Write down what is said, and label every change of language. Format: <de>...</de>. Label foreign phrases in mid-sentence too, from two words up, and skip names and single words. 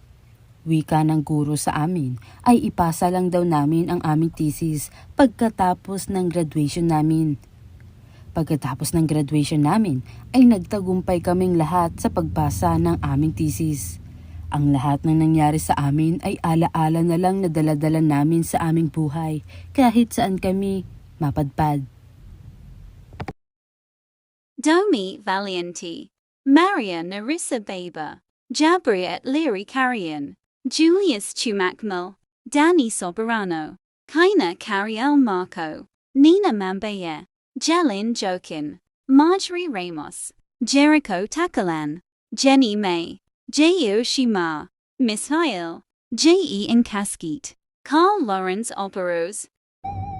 <tl>Wika ng guro sa amin ay ipasa lang daw namin ang aming thesis pagkatapos ng graduation namin. Pagkatapos ng graduation namin ay nagtagumpay kaming lahat sa pagbasa ng aming thesis. Ang lahat ng nangyari sa amin ay alaala na lang na dala-dala namin sa aming buhay kahit saan kami mapadpad. Domi Valianti, Maria Narissa Baber, Jabriet Leary Carrion, Julius Chumakmal, Danny Soberano, Kaina Cariel Marco. Nina Mambaya, Jalin Jokin, Marjorie Ramos, Jericho Takalan, Jenny May, J.O. Shima, Miss Hyle, J.E. Inkaskit, Carl Lawrence Operos.</tl>